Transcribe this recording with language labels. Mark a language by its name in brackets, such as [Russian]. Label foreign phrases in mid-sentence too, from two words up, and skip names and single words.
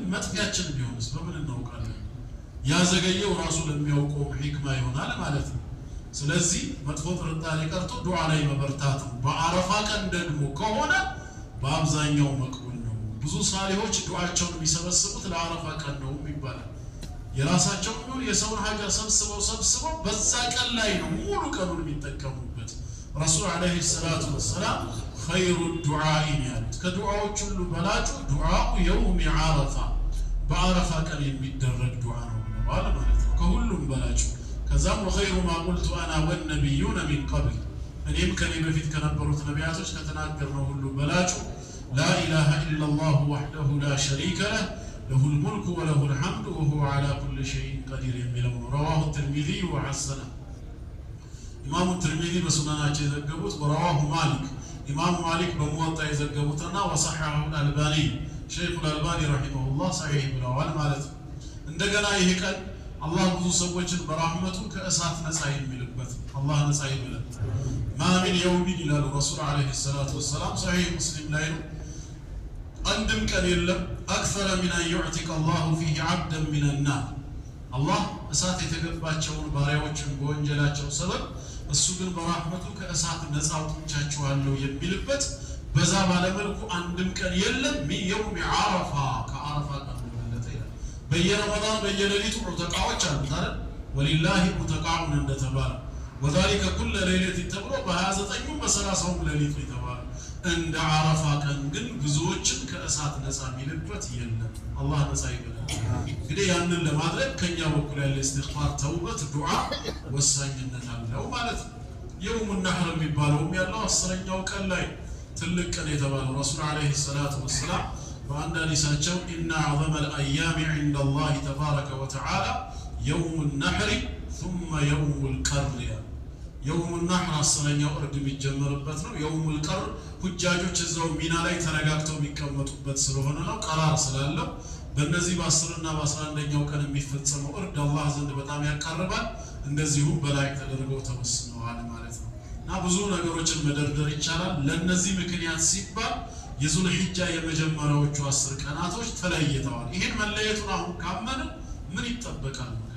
[Amharic] መጥፊያችን ቢሆንስ በምን እናውቃለን ያዘገየው ራሱ ለሚያውቀው ሂክማ ይሆናል ማለት ነው ስለዚህ መጥፎ ጥርጣሬ ቀርቶ ዱዓ ላይ መበርታት ነው በአረፋ ቀን ደግሞ ከሆነ በአብዛኛው መቅቡል ነው ብዙ ሳሊሆች ዱዓቸውን የሚሰበስቡት ለአረፋ ቀን ነው ይባላል የራሳቸውን ነው የሰውን ሀጃ ሰብስበው በዛ ቀን ላይ ነው ሙሉ ቀኑን የሚጠቀሙበት [Arabic] رسول عليه الصلاة والسلام خير الدعاء [Amharic] ያሉት ከዱዓዎች ሁሉ በላጩ [Arabic] دعاء يوم عرفة [Amharic] በአረፋ ቀን የሚደረግ ዱዓ ነው ማለት ነው ከሁሉም በላጩ ከዛም [Arabic] وخير ما قلت انا والنبيون من قبل [Amharic] እኔም ከኔ በፊት ከነበሩት ነቢያቶች ከተናገርነው ሁሉ በላጩ [Arabic] لا اله الا الله وحده لا شريك له له الملك وله الحمد وهو على كل شيء قدير [Amharic] የሚለው [Arabic] رواه الترمذي وحسنه امام الترمذي [Amharic] በሱናናቸው የዘገቡት [Arabic] ورواه مالك امام مالك [Amharic] በሙወጣ የዘገቡትና [Arabic] وصححه الالباني شيخ الالباني رحمه الله صحيح [Amharic] ብለዋል ማለት ነው እንደገና ይሄ ቀን አላህ ብዙ ሰዎችን በራህመቱ ከእሳት ነፃ የሚልበት አላህ ነፃ ይበለን [Arabic] ما من يوم الى الرسول عليه الصلاه والسلام صحيح مسلم [Amharic] ላይ ነው አንድም ቀን የለም [Arabic] اكثر من ان يعتق الله فيه عبدا من النار الله [Amharic] እሳት የተገባቸውን ባሪያዎችን በወንጀላቸው ሰበብ እሱ ግን በራህመቱ ከእሳት ነፃ አውጥቻቸዋለሁ የሚልበት በዛ ባለመልኩ አንድም ቀን የለም [Arabic] يوم عرفة [Amharic] ከዓረፋ ቀን ማለት ነው በየረመዳን በየሌሊቱ ዑተቃዎች አሉት አይደል ወሊላሂ ዑተቃውን እንደተባለ [Arabic] وذلك كل ليله [Amharic] ተብሎ በ29ም በ30ም ሌሊት የተባለ እንደ ዓረፋ ቀን ግን ብዙዎችን ከእሳት ነፃ የሚልበት የለም አላህ ነፃ ይበለን እንግዲህ ያንን ለማድረግ ከኛ በኩል ያለ ኢስቲግፋር ተውበት ዱዓ ወሳኝነት አለው ማለት ነው [Arabic] يوم النحر [Amharic] የሚባለው ያለው 10ኛው ቀን ላይ ትልቅ ቀን የተባለው [Arabic] رسول عليه الصلاة والسلام [Amharic] በአንድ ሐዲሳቸው [Arabic] ان اعظم الايام عند الله تبارك وتعالى يوم النحر ثم يوم القر يوم النحر [Amharic] አስረኛው እርድ የሚጀመርበት ነው። [Arabic] يوم القر [Amharic] ሁጃጆች እዛው ሚና ላይ ተረጋግተው የሚቀመጡበት ስለሆነ ነው። ቀራር ስላለው በእነዚህ በ10 እና በ11ኛው ቀን የሚፈጸመው እርድ አላህ ዘንድ በጣም ያቀርባል። እንደዚሁም በላይ ተደርገው ተወስነዋል ማለት ነው። እና ብዙ ነገሮችን መደርደር ይቻላል። ለነዚህ ምክንያት ሲባል የዙልሂጃ የመጀመሪያዎቹ 10 ቀናቶች ተለይተዋል። ይሄን መለየቱን አሁን ካመነ ምን ይጠበቃል?